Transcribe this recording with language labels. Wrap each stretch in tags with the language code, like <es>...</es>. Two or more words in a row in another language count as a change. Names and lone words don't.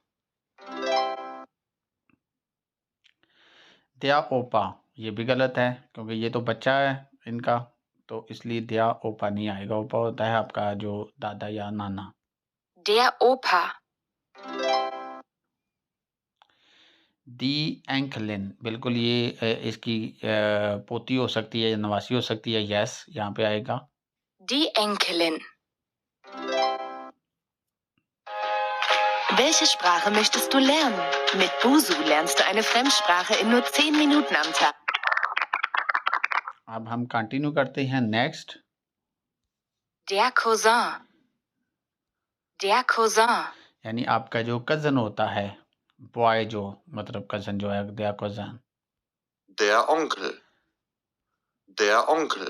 <de>der Opa,</de> <hi>ये भी गलत है, क्योंकि ये तो बच्चा है इनका, तो इसलिए</hi> <de>der Opa</de> <hi>नहीं आएगा। ओपा होता है आपका जो दादा या नाना।</hi> <de>Der Opa. die Enkelin,</de> <hi>बिल्कुल ये इसकी पोती हो सकती है या नवासी हो सकती है, यस यहाँ पे आएगा।</hi> <de>Die Enkelin. Welche Sprache möchtest du lernen? Mit Busu lernst du eine Fremdsprache in nur 10 Minuten am Tag.</de> <hi>अब हम कंटिन्यू करते हैं नेक्स्ट।</hi> <de>Der Cousin. Der Cousin.</de> <hi>यानी आपका जो कजन होता है, बॉय जो मतलब कजन जो है,</hi> <de>der Cousin, Der Onkel. Der Onkel.</de>